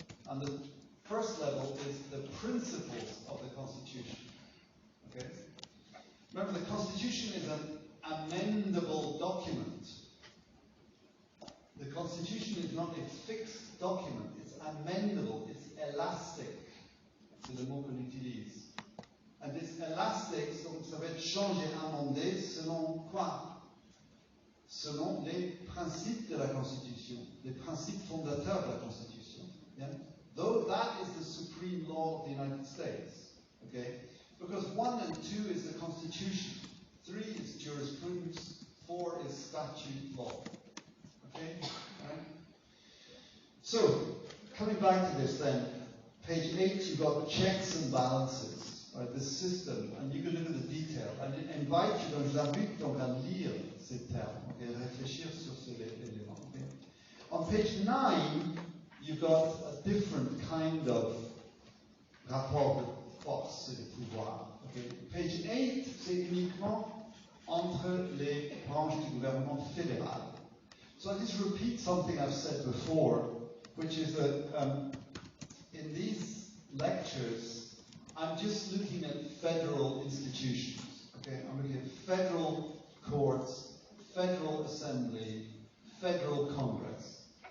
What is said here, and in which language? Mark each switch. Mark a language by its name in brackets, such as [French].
[English] And the first level is the principles of the Constitution. Okay? Remember, the Constitution is an amendable document. The Constitution is not a fixed document. It's amendable. It's elastic. [French] C'est le mot qu'on utilise. [English] And it's elastic, [French] donc ça va être changé, amendé, selon quoi? Selon les principes de la Constitution, les principes fondateurs de la Constitution. [English] Yeah? Though that is the supreme law of the United States. Okay? Because 1 and 2 is the Constitution, 3 is jurisprudence, 4 is statute law. Okay? Right? So, coming back to this then, page 8, you've got checks and balances, right? This system, and you can look at the detail. And I invite you, [French] donc je vous invite donc à lire ces termes, okay? Réfléchir sur ces éléments. [English] Okay? On page 9, you've got a different kind of [French] rapport de force et de pouvoir. [English] Okay. [French] Page 8, c'est uniquement entre les branches du gouvernement fédéral. [English] So I just repeat something I've said before, which is that in these lectures, I'm just looking at federal institutions. Okay, I'm looking at federal courts, federal assembly, federal Congress.